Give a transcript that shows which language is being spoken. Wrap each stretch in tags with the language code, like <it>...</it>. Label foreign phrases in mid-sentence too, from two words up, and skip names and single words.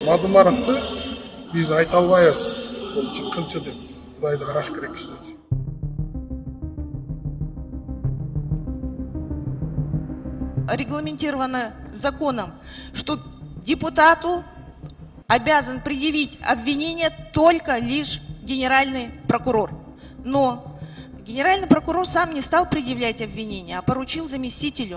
<ky>Мадумаровду биз айта албайбыз. Бул чыккынчы деп. Кудайды караш керек кишилер.</ky> <ru>Регламентировано законом, что депутату обязан предъявить обвинение только лишь генеральный прокурор. Но генеральный прокурор сам не стал предъявлять обвинения, а поручил заместителю.</ru>